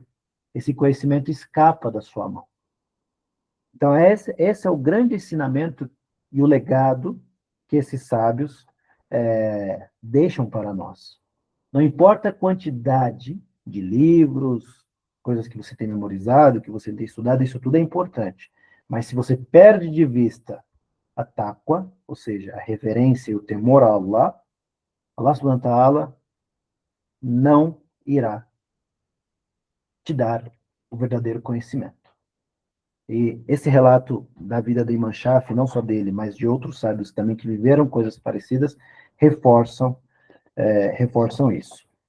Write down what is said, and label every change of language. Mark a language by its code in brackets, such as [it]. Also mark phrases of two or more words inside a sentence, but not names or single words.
[pt] Esse conhecimento escapa da sua mão. Então, esse é o grande ensinamento e o legado que esses sábios deixam para nós. Não importa a quantidade de livros, coisas que você tem memorizado, que você tem estudado, isso tudo é importante. Mas se você perde de vista a taqwa, ou seja, a reverência e o temor a Allah, [ar] الله سبحانه وتعالى [pt] não irá te dar o verdadeiro conhecimento. E esse relato da vida de Imam Shafi, não só dele, mas de outros sábios também que viveram coisas parecidas, reforçam isso.